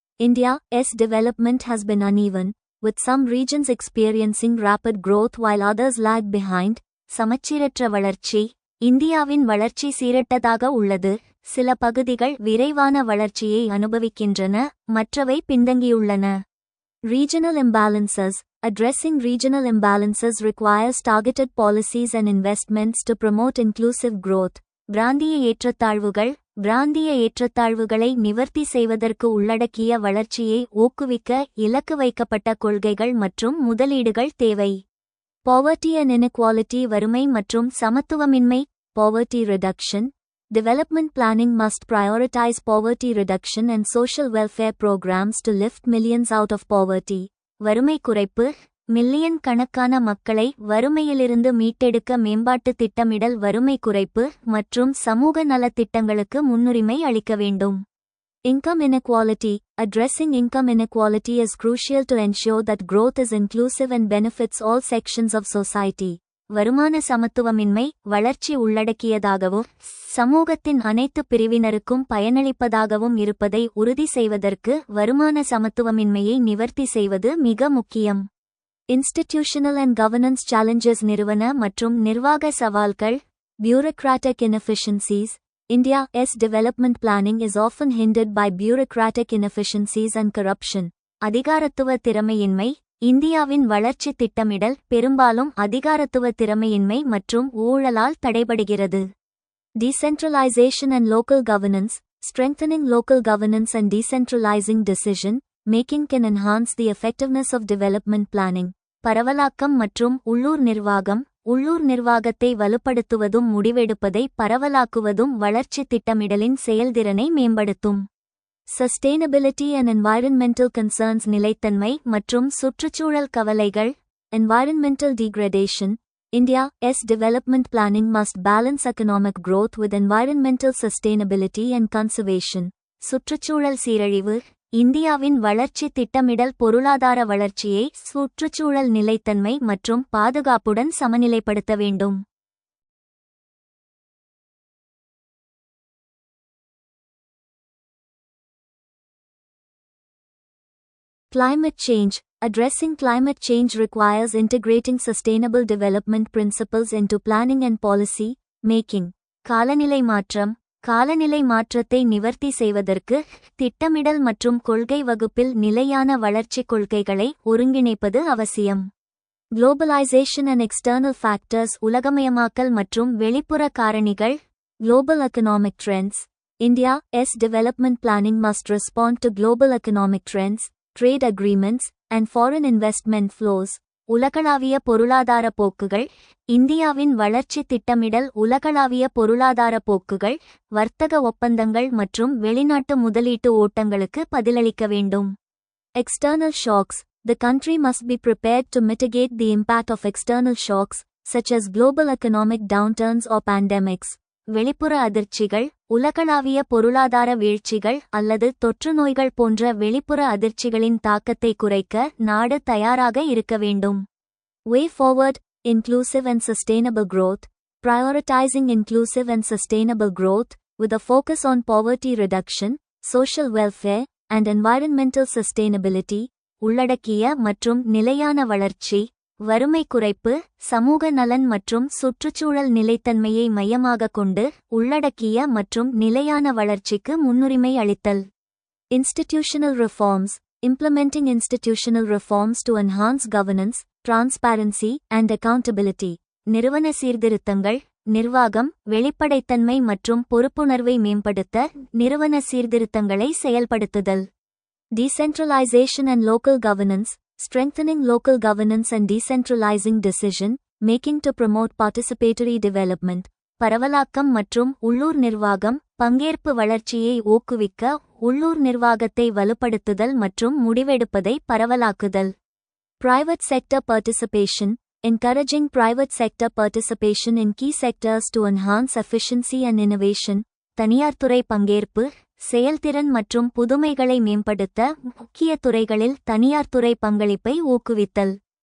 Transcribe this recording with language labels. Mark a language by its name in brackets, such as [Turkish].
[English] India's development has been uneven, with some regions experiencing rapid growth while others lag behind. [Tamil] சமச்சீரற்ற வளர்ச்சி. இந்தியாவின் வளர்ச்சி சீரற்றதாக உள்ளது, சில பகுதிகள் விரைவான வளர்ச்சியை அனுபவிக்கின்றன, மற்றவை பின்தங்கியுள்ளன. [English] Regional imbalances. Addressing regional imbalances requires targeted policies and investments to promote inclusive growth. [Tamil] பிராந்திய ஏற்றத்தாழ்வுகள். பிராந்திய ஏற்றத்தாழ்வுகளை நிவர்த்தி செய்வதற்கு உள்ளடக்கிய வளர்ச்சியை ஊக்குவிக்க இலக்கு வைக்கப்பட்ட கொள்கைகள் மற்றும் முதலீடுகள் தேவை. [English] Poverty and inequality. [Tamil] வறுமை மற்றும் சமத்துவமின்மை. [English] Poverty reduction. Development planning must prioritize poverty reduction and social welfare programs to lift millions out of poverty. [Tamil] வறுமை குறைப்பு. மில்லியன் கணக்கான மக்களை வறுமையிலிருந்து மீட்டெடுக்க மேம்பாட்டு திட்டமிடல், வறுமை குறைப்பு மற்றும் சமூக நலத்திட்டங்களுக்கு முன்னுரிமை அளிக்க வேண்டும். [English] Income inequality. Addressing income inequality is crucial to ensure that growth is inclusive and benefits all sections of society. [Tamil] வருமான சமத்துவமின்மை வளர்ச்சி உள்ளடக்கியதாகவும் சமூகத்தின் அனைத்து பிரிவினருக்கும் பயனளிப்பதாகவும் இருப்பதை உறுதி செய்வதற்கு வருமான சமத்துவமின்மையை நிவர்த்தி செய்வது மிக முக்கியம். [English] Institutional and governance challenges. [Tamil] நிறுவன மற்றும் நிர்வாக சவால்கள். [English] Bureaucratic inefficiencies. India's development planning is often hindered by bureaucratic inefficiencies and corruption. [Tamil] அதிகாரத்துவ திறமையின்மை. இந்தியாவின் வளர்ச்சி திட்டமிடல் பெரும்பாலும் அதிகாரத்துவ திறமையின்மை மற்றும் ஊழலால் தடைபடுகிறது. [English] Decentralization and local governance. Strengthening local governance and decentralizing decision making can enhance the effectiveness of development planning. [Tamil] பரவலாக்கம் மற்றும் உள்ளூர் நிர்வாகம். உள்ளூர் நிர்வாகத்தை வலுப்படுத்துவதும் முடிவெடுப்பதை பரவலாக்குவதும் வளர்ச்சி திட்டமிடலின் செயல்திறனை மேம்படுத்தும். [English] Sustainability and environmental concerns. [Tamil] நிலைத்தன்மை மற்றும் சுற்றுச்சூழல் கவலைகள். [English] Environmental degradation. India's development planning must balance economic growth with environmental sustainability and conservation. [Tamil] சுற்றுச்சூழல் சீரழிவு. இந்தியாவின் வளர்ச்சி திட்டமிடல் பொருளாதார வளர்ச்சியை சுற்றுச்சூழல் நிலைத்தன்மை மற்றும் பாதுகாப்புடன் சமநிலைப்படுத்த வேண்டும். [English] Climate change. Addressing climate change requires integrating sustainable development principles into planning and policy making. [Tamil] காலநிலை மாற்றம். காலநிலை மாற்றத்தை நிவர்த்தி செய்வதற்கு திட்டமிடல் மற்றும் கொள்கை வகுப்பில் நிலையான வளர்ச்சி கொள்கைகளை ஒருங்கிணைப்பது அவசியம். [English] Globalization and external factors. [Tamil] உலகமயமாக்கல் மற்றும் வெளிப்புற காரணிகள். [English] Global economic trends. India's development planning must respond to global economic trends, trade agreements, and foreign investment flows. [Tamil] உலகளாவிய பொருளாதார போக்குகள். இந்தியாவின் வளர்ச்சி திட்டமிடல் உலகளாவிய பொருளாதார போக்குகள், வர்த்தக ஒப்பந்தங்கள் மற்றும் வெளிநாட்டு முதலீட்டு ஓட்டங்களுக்கு பதிலளிக்க வேண்டும். [English] External shocks. The country must be prepared to mitigate the impact of external shocks, such as global economic downturns or pandemics. [Tamil] வெளிப்புற அதிர்ச்சிகள். உலகளாவிய பொருளாதார வீழ்ச்சிகள் அல்லது தொற்றுநோய்கள் போன்ற வெளிப்புற அதிர்ச்சிகளின் தாக்கத்தை குறைக்க நாடு தயாராக இருக்க வேண்டும். [English] Way forward. Inclusive and sustainable growth. Prioritizing inclusive and sustainable growth, with a focus on poverty reduction, social welfare, and environmental sustainability. [Tamil] உள்ளடக்கிய மற்றும் நிலையான வளர்ச்சி, வறுமை குறைப்பு, சமூக நலன் மற்றும் சுற்றுச்சூழல் நிலைத்தன்மையை மையமாக கொண்டு உள்ளடக்கிய மற்றும் நிலையான வளர்ச்சிக்கு முன்னுரிமை அளித்தல். [English] Institutional reforms. Implementing institutional reforms to enhance governance, transparency, and accountability. [Tamil] நிறுவன சீர்திருத்தங்கள். நிர்வாகம், வெளிப்படைத்தன்மை மற்றும் பொறுப்புணர்வை மேம்படுத்த நிறுவன சீர்திருத்தங்களை செயல்படுத்துதல். [English] Decentralization and local governance. Strengthening local governance and decentralizing decision making to promote participatory development. [Tamil] பரவலாக்கம் மற்றும் உள்ளூர் நிர்வாகம், பங்கேற்பு வளர்ச்சியை ஊக்குவிக்க உள்ளூர் நிர்வாகத்தை வலுப்படுத்துதல் மற்றும் முடிவெடுப்பதை பரவலாக்குதல். [English] Private sector participation. Encouraging private sector participation in key sectors to enhance efficiency and innovation. [Tamil] தனியார் துறை பங்கேற்பு, செயல்திறன் மற்றும் புதுமைகளை மேம்படுத்த முக்கிய துறைகளில் தனியார் துறை பங்களிப்பை ஊக்குவித்தல்.